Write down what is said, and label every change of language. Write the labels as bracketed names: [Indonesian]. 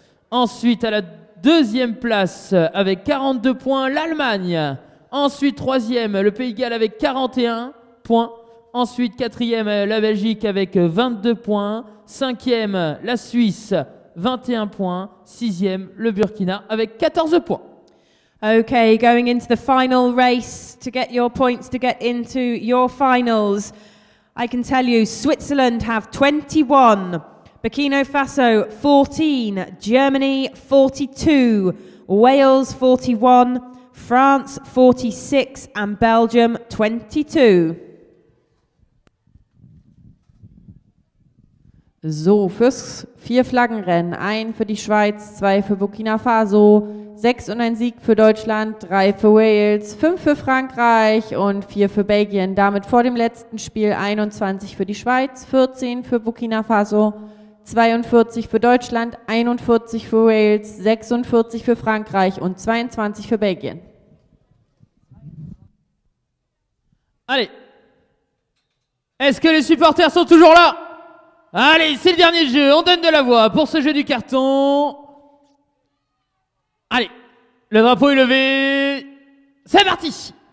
[French] Ensuite à la deuxième place avec 42 points l'Allemagne. Ensuite troisième le Pays de Galles avec 41 points. Ensuite quatrième la Belgique avec 22 points. Cinquième la Suisse 21 points. Sixième le Burkina avec 14 points. [English] Okay, going into the final race to get your points to get into your finals. I can tell you Switzerland have 21, Burkina Faso 14, Germany 42, Wales 41, France 46 and Belgium 22. [German] So, fürs 4-Flaggenrennen, ein für die Schweiz, 2 für Burkina Faso, 6 und ein Sieg für Deutschland, 3 für Wales, 5 für Frankreich und 4 für Belgien. Damit vor dem letzten Spiel 21 für die Schweiz, 14 für Burkina Faso, 42 für Deutschland, 41 für Wales, 46 für Frankreich und 22 für Belgien. [French] Allez, est-ce que les supporters sont toujours là? Allez, c'est le dernier jeu, on donne de la voix pour ce jeu du carton. Allez, le drapeau est levé, c'est parti.